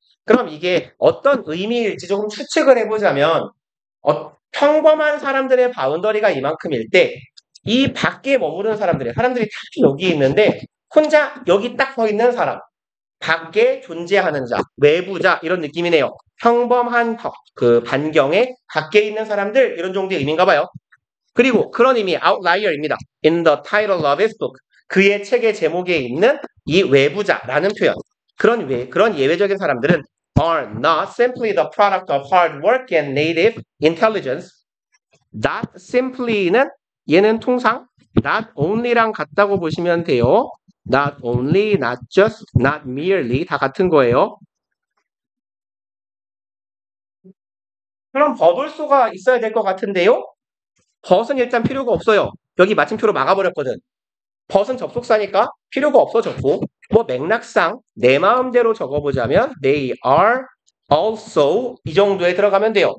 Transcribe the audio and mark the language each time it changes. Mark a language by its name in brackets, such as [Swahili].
[Korean] 그럼 이게 어떤 의미일지 조금 추측을 해보자면 평범한 사람들의 바운더리가 이만큼일 때 이 밖에 머무르는 사람들이 다 여기 있는데 혼자 여기 딱 서 있는 사람, 밖에 존재하는 자, 외부자 이런 느낌이네요. 평범한 그 반경에 밖에 있는 사람들 이런 정도의 의미인가 봐요. 그리고 그런 의미 outlier입니다. [English] In the title of his book. [Korean] 그의 책의 제목에 있는 이 외부자라는 표현. 그런 예외적인 사람들은 [English] are not simply the product of hard work and native intelligence. [Korean] Not simply는 얘는 통상 not only랑 같다고 보시면 돼요. Not only, not just, not merely 다 같은 거예요. 그럼 버블소가 있어야 될 것 같은데요. 벗은 일단 필요가 없어요. 여기 마침표로 막아버렸거든. 벗은 접속사니까 필요가 없어졌고 뭐 맥락상 내 마음대로 적어보자면 [English] they are also [Korean] 이 정도에 들어가면 돼요.